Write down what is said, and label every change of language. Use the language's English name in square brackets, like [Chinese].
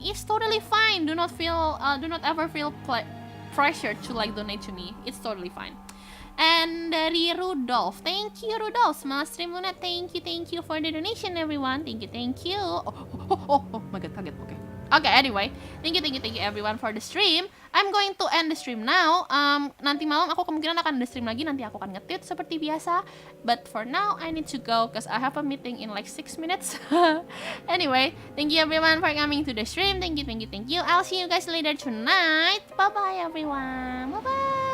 [English] It's totally fine. Do not ever feel pressure to like donate to me. It's totally fine. And dari Rudolph. Thank you, Rudolph. [Indonesian] Semangat stream [English] Lunette. Thank you for the donation, everyone. Thank you. Oh my god, kaget. Okay, anyway, thank you everyone for the stream. I'm going to end the stream now. [Indonesian] Nanti malam aku kemungkinan akan ada stream lagi. Nanti aku akan nge-tweet seperti biasa. [English] But for now, I need to go because I have a meeting in like 6 minutes. Anyway, thank you everyone for coming to the stream. Thank you. I'll see you guys later tonight. Bye-bye everyone. Bye-bye.